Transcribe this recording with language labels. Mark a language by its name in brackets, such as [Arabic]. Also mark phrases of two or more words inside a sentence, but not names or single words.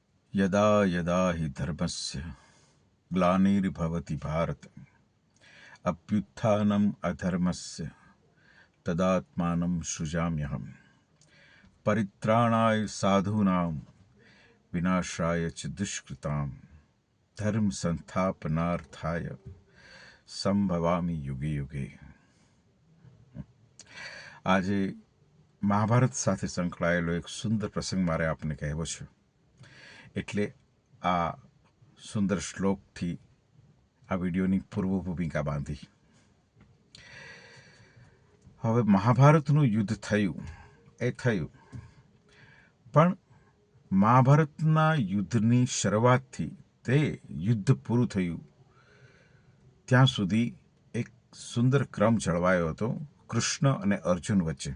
[Sanskrit] यदा यदा हि धर्मस्य ग्लानिर्भवति भारत अभ्युत्थानम् अधर्मस्य तदात्मानं सृजाम्यहम् परित्राणाय साधूनां विनाशाय च दुष्कृतां धर्म संस्थापनार्थाय संभवामि युगे युगे। [Gujarati] આજે મહાભારત સાથે સંકળાયેલો એક સુંદર પ્રસંગ મારે આપને કહેવો છે, એટલે આ સુંદર શ્લોકથી આ વિડીયોની પૂર્વ ભૂમિકા બાંધી. હવે મહાભારતનું યુદ્ધ થયું એ થયું, પણ મહાભારતના યુદ્ધની શરૂઆતથી તે યુદ્ધ પૂરું થયું ત્યાં સુધી એક સુંદર ક્રમ જળવાયો હતો કૃષ્ણ અને અર્જુન વચ્ચે.